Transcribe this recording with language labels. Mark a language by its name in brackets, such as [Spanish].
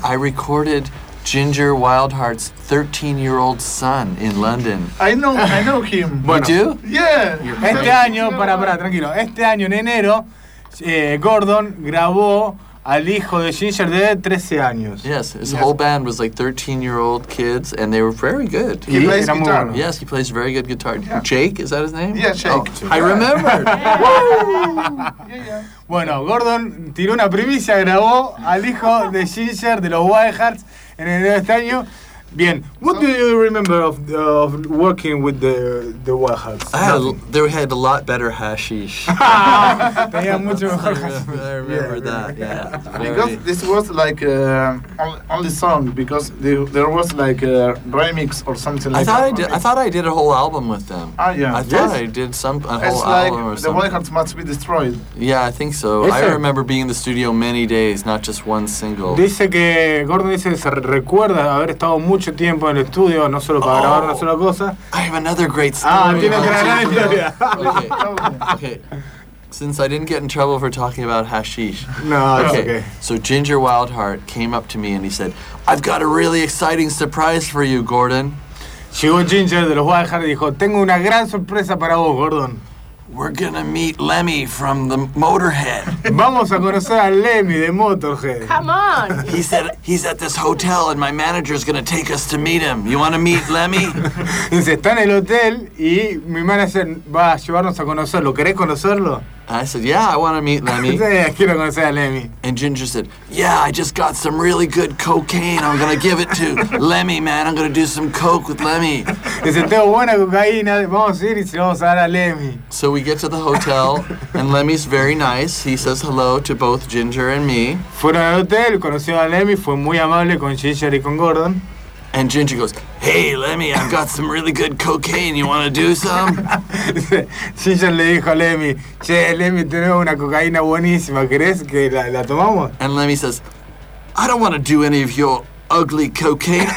[English] I recorded Ginger Wildheart's 13-year-old son in London. I know him. Bueno, you do? Yeah. [Spanish] Este año, tranquilo. Este año, en enero, Gordon grabó al hijo de Ginger de 13 años. [English] Yes, his whole band was like 13-year-old kids, and they were very good. He plays guitar. Yes, he plays very good guitar. Yeah. Jake, is that his name? Yeah, Jake. Oh, I remember. [Spanish] Bueno, Gordon tiró una primicia, grabó al hijo de Ginger de los Wildhearts. En el de este año, bien. [English] What do you remember of working with the Wildhearts? They had a lot better hashish. [Spanish] Tenían mucho mejor hashish. [English] I remember that. Because this was like only song, because there was like a remix or something like that. I thought I did a whole album with them. The Wildhearts must be destroyed. Yeah, I think so. I remember being in the studio many days, not just one single. [Spanish] Dice que Gordon dice se recuerda haber estado mucho tiempo en el estudio, no solo para grabar una sola cosa. [English] I have another great story. Okay. Since I didn't get in trouble for talking about hashish. No, it's okay. So Ginger Wildheart came up to me and he said, I've got a really exciting surprise for you, Gordon. [Spanish] Llegó Ginger de los Wildheart y dijo, tengo una gran sorpresa para vos, Gordon. [English] We're gonna meet Lemmy from the Motorhead. [Spanish] Vamos a conocer a Lemmy de Motorhead. [English] Come on. He said he's at this hotel and my manager's gonna take us to meet him. You wanna meet Lemmy? [Spanish] Dice, está en el hotel y mi manager va a llevarnos a conocerlo. ¿Querés conocerlo? [English] And I said, yeah, I want to meet Lemmy. [Spanish] Quiero conocer a Lemmy. [English] And Ginger said, yeah, I just got some really good cocaine. I'm going to give it to Lemmy, man. I'm going to do some coke with Lemmy. [Spanish] Dice, tengo buena cocaína. Vamos a ir y se lo vamos a dar a Lemmy. So we get to the hotel, and Lemmy's very nice. He says hello to both Ginger and me. Fueron al hotel, conoció a Lemmy. Fue muy amable con Ginger y con Gordon. [English] And Ginger goes, hey, Lemmy, I've got some really good cocaine. You want to do some? [Spanish] Ginger le dijo a Lemmy, che, Lemmy, tenemos una cocaína buenísima. ¿Crees que la tomamos? [English] And Lemmy says, I don't want to do any of your ugly cocaine.